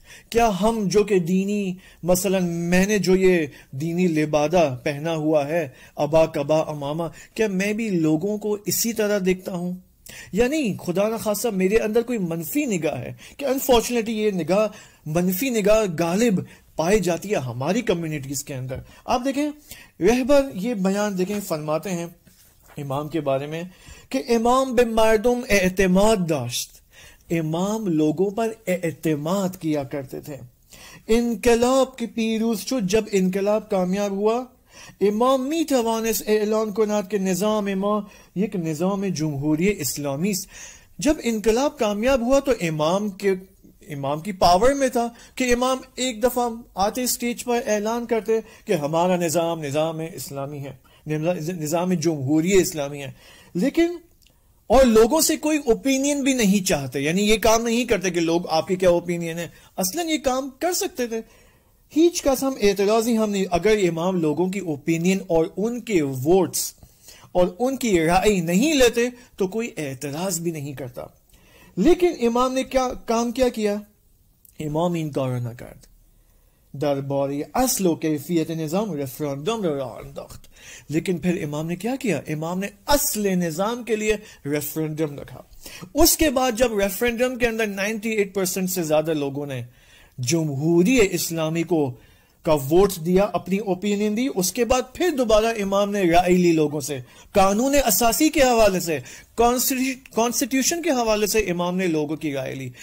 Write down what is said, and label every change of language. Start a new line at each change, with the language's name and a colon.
Urdu: کیا ہم جو کہ دینی، مثلا میں نے جو یہ دینی لبادہ پہنا ہوا ہے، ابا کبا امامہ، کیا میں بھی لوگوں کو اسی طرح دیکھتا ہوں؟ یا نہیں، خدا نخواستہ میرے اندر کوئی منفی نگاہ ہے کہ انفارچونیٹلی یہ نگاہ، منفی نگاہ غالب پائی جاتی ہے ہماری کمیونٹیز کے اندر. آپ دیکھیں رہبر یہ بیان دیکھیں فرماتے ہیں امام کے بارے میں کہ
Persian: امام به مردم اعتماد داشت.
Urdu: امام لوگوں پر اعتماد کیا کرتے تھے.
Persian: انقلاب کی پیروز شد.
Urdu: جب انقلاب کامیاب ہوا،
Persian: امام می توانست اعلان کند کہ نظام ما یک نظام جمہوری اسلامی است.
Urdu: جب انقلاب کامیاب ہوا تو امام کی پاور میں تھا کہ امام ایک دفعہ آتے اسٹیج پر اعلان کرتے کہ ہمارا نظام اسلامی ہے، نظام جمہوری اسلامی ہے. لیکن اور لوگوں سے کوئی اوپینین بھی نہیں چاہتے، یعنی یہ کام نہیں کرتے کہ لوگ آپ کی کیا اوپینین ہے. اصلاً یہ کام کر سکتے تھے، ہیچ کا ہم اعتراض ہی ہم نہیں. اگر امام لوگوں کی اوپینین اور ان کے ووٹس اور ان کی رائے نہیں لیتے تو کوئی اعتراض بھی نہیں کرتا. لیکن امام نے کیا کام کیا؟
Persian: امام این کار نہ کرد. درباره اصل و کیفیت نظام ریفرندم را انداخت.
Urdu: لیکن پھر امام نے کیا کیا؟ امام نے اصل نظام کے لیے ریفرنڈم رکھا. اس کے بعد جب ریفرنڈم کے اندر 98% سے زیادہ لوگوں نے جمہوری اسلامی کا ووٹ دیا، اپنی اوپینین دی، اس کے بعد پھر دوبارہ امام نے رائے لی لوگوں سے، قانون اساسی کے حوالے سے، کانسٹیٹیوشن کے حوالے سے امام نے لوگوں کی رائے لی.